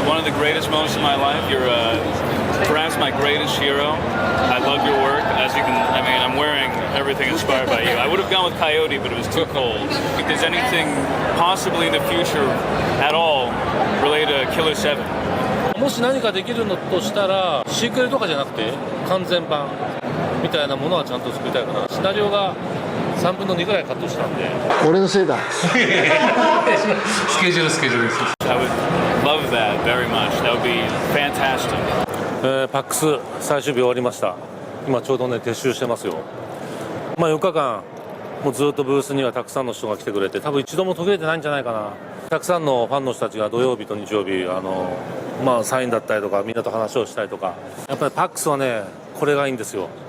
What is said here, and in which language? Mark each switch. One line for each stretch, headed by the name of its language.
English: One of the greatest moments of my life. You're perhaps my greatest hero. I love your work. As you can, I mean, I'm wearing everything inspired by you. I would have gone with Coyote, but it was too cold. If there's anything possibly in the future at all related to Killer 7.
Japanese: もし何かできるのとしたら、シークエルとかじゃなくて完全版みたいなものはちゃんと作りたいかな。シナリオが3分の2ぐらいカットしたんで。俺のせいだ。スケジュールです。
English: I would love that very much. That would be fantastic.
Japanese: パックス最終日終わりました。今ちょうどね撤収してますよ。 4日間もうずっとブースにはたくさんの人が来てくれて、多分一度も途切れてないんじゃないかな。たくさんのファンの人たちが土曜日と日曜日サインだったりとかみんなと話をしたりとか、やっぱりパックスはねこれがいいんですよ。